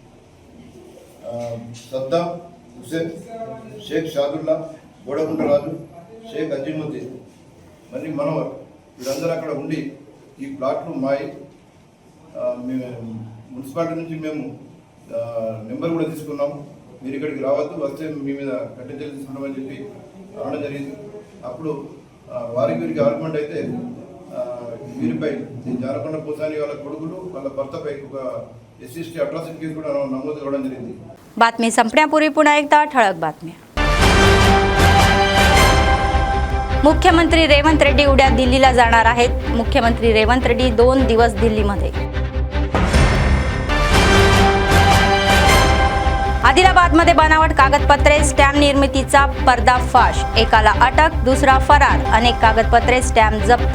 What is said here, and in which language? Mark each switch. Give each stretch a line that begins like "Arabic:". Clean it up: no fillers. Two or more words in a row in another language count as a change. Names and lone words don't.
Telugu: సద్దాం హుసేన్, షేక్ షాదుల్లా, గోడగుంటరాజు, షేక్ అజీముద్దీన్, మరి మనోహర్, వీళ్ళందరూ అక్కడ ఉండి ఈ ప్లాట్లు మాయి మున్సిపాలిటీ నుంచి మేము నెంబర్ కూడా తీసుకున్నాము, మీరు ఇక్కడికి రావద్దు, వస్తే మీ మీద కఠిన చర్యలు తీసుకున్నామని చెప్పి అనడం జరిగింది. అప్పుడు వీరికి ఆర్గ్యుమెంట్ అయితే వీరిపై జానకొండ కోసాని వాళ్ళ కొడుకులు వాళ్ళ భర్తపై ఒక SC/ST అట్రాసిటీ కేసు కూడా నమోదు కావడం జరిగింది.
Marathi: बातमी संपण्यापूर्वी पुन्हा एकदा ठळक बातम्या. मुख्यमंत्री रेवंत रेड्डी उद्या दिल्लीला जाणार आहेत. मुख्यमंत्री रेवंत रेड्डी 2 दिवस दिल्लीमध्ये. आदिलाबादमध्ये बनावट कागदपत्रे स्टॅम्प निर्मितीचा पर्दाफाश, एकाला अटक, दुसरा फरार, अनेक कागदपत्रे स्टॅम्प जप्त.